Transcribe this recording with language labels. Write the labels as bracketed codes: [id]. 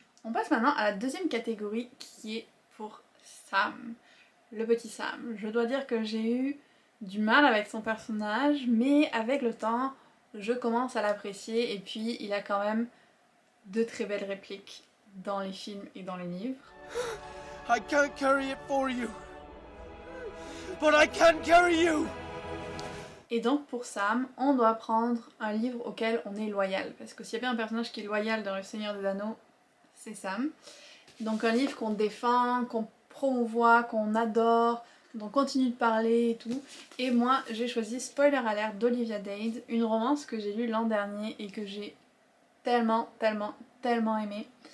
[fr] On passe maintenant à la deuxième catégorie qui est pour Sam, le petit Sam. Je dois dire que j'ai eu du mal avec son personnage, mais avec le temps, je commence à l'apprécier et puis il a quand même de très belles répliques dans les films et dans les livres. [en] I can't carry it for you, but I can carry you. [fr] Et donc pour Sam, on doit prendre un livre auquel on est loyal, parce que s'il y a bien un personnage qui est loyal dans Le Seigneur des Anneaux, c'est Sam. Donc un livre qu'on défend, qu'on promouvoit, qu'on adore, dont on continue de parler et tout. Et moi j'ai choisi Spoiler Alert d'Olivia Dade, une romance que j'ai lue l'an dernier et que j'ai tellement aimé.